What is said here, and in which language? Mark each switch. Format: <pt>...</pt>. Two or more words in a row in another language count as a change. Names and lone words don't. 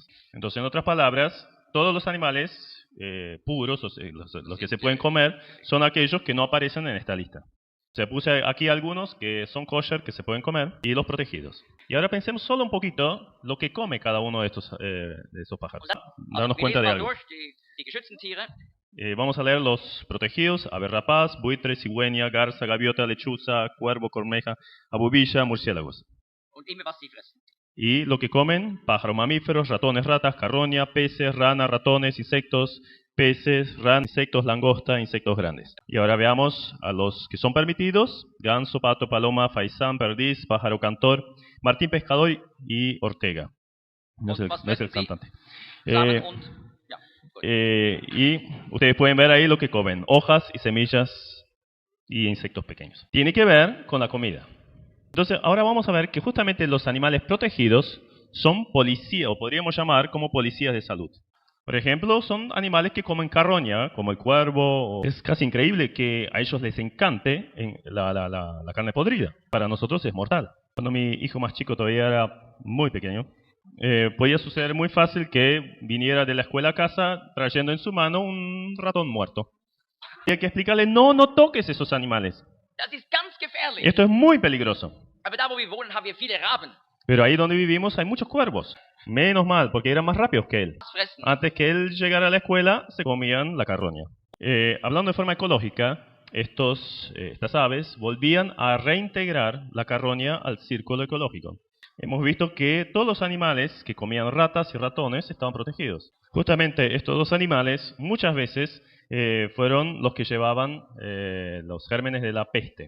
<es>Entonces, en otras palabras, todos los animales puros, o sea, los que se pueden comer, son aquellos que no aparecen en esta lista. Se puse aquí algunos que son kosher, que se pueden comer, y los protegidos. Y ahora pensemos solo un poquito lo que come cada uno de estos pájaros. Darnos</es> <de>Wir</de> <es>cuenta</es> <de>lesen</de> <es>de</es> <de>mal</de> <es>algo.</es> <de>durch die geschützten Tiere.</de> <es>Vamos a leer los protegidos: ave rapaz, buitre, cigüeña, garza, gaviota, lechuza, cuervo, corneja, abubilla, murciélagos.</es> <de>Und immer was sie fressen.</de> <es>Y lo que comen: pájaros mamíferos, ratones, ratas, carroña, peces, rana, ratones, insectos, peces, insectos, langosta, insectos grandes. Y ahora veamos a los que son permitidos: ganso, pato, paloma, faisán, perdiz, pájaro cantor, martín pescador y ortega. No es el cantante.</es> <de>Samen und ja. Gut.</de> <es>Y ustedes pueden ver ahí lo que comen: hojas y semillas y insectos pequeños. Tiene que ver con la comida. Entonces, ahora vamos a ver que justamente los animales protegidos son policías, o podríamos llamar como policías de salud. Por ejemplo, son animales que comen carroña, como el cuervo. Es casi increíble que a ellos les encante la carne podrida. Para nosotros es mortal. Cuando mi hijo más chico todavía era muy pequeño, podía suceder muy fácil que viniera de la escuela a casa trayendo en su mano un ratón muerto. Y hay que explicarle: no toques esos animales.</es> <de>Das ist ganz gefährlich.</de> <es>Esto es muy peligroso.</es> <de>Aber da, wo wir wohnen, haben wir viele Raben.</de> <es>Pero ahí donde vivimos hay muchos cuervos. Menos mal, porque eran más rápidos que él.</es> <de>Das fressen.</de> <es>Antes que él llegara a la escuela, se comían la carroña. Hablando de forma ecológica, estas aves volvían a reintegrar la carroña al círculo ecológico. Hemos visto que todos los animales que comían ratas y ratones estaban protegidos. Justamente estos dos animales muchas veces fueron los que llevaban los gérmenes de la peste.</es>